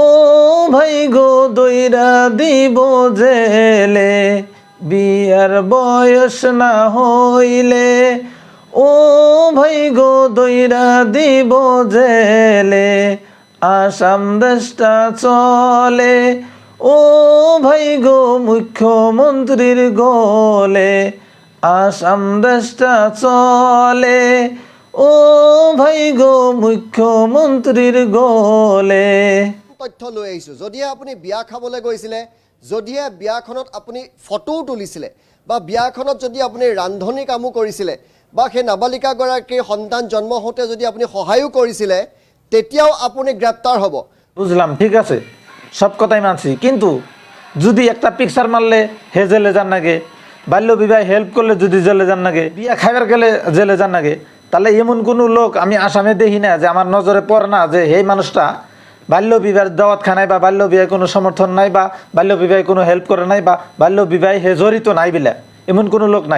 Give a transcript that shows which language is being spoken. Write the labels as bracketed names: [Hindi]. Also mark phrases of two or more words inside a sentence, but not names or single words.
[Bangla] ভাই গো দইরা দিব জেলে, বিয়ার বয়স না হইলে ও ভাই গো দইরা দিব জেলে, আসাম দেশটা চলে ও ভাই গো মুখ্যমন্ত্রীর গোলে, আসাম দেশটা চলে ও ভাই গো মুখ্যমন্ত্রীর গোলে। [Assamese] তথ্য লৈ আহিছোঁ। যদিহে আপুনি বিয়া খাবলৈ গৈছিলে, যদিহে বিয়াখনত আপুনি ফটোও তুলিছিলে, বা বিয়াখনত যদি আপুনি ৰান্ধনি কামো কৰিছিলে, বা সেই নাবালিকাগৰাকীৰ সন্তান জন্ম হওঁতে যদি আপুনি সহায়ো কৰিছিলে, তেতিয়াও আপুনি গ্ৰেপ্তাৰ হ'ব। [Bangla] বুঝলাম, ঠিক আছে, সব কথাই মানছি, কিন্তু যদি একটা পিকচার মারলে হে জেলে যান নাগে, বাল্য বিবাহ হেল্প করলে যদি জেলে যান নাগে, বিয়া খাইবার গেলে জেলে যান নাগে, তাহলে এমন কোনো লোক আমি আসামে দেখি না যে আমার নজরে পড়ে না যে এই মানুষটা বাল্য বিবাহের দাওয়াত খানায় বা বাল্য বিবাহে কোনো সমর্থন নাই বা বাল্য বিবাহে কোনো হেল্প করে নাই বা বাল্য বিবাহে হে জড়িত নাই বিলা, এমন কোনো লোক নাই।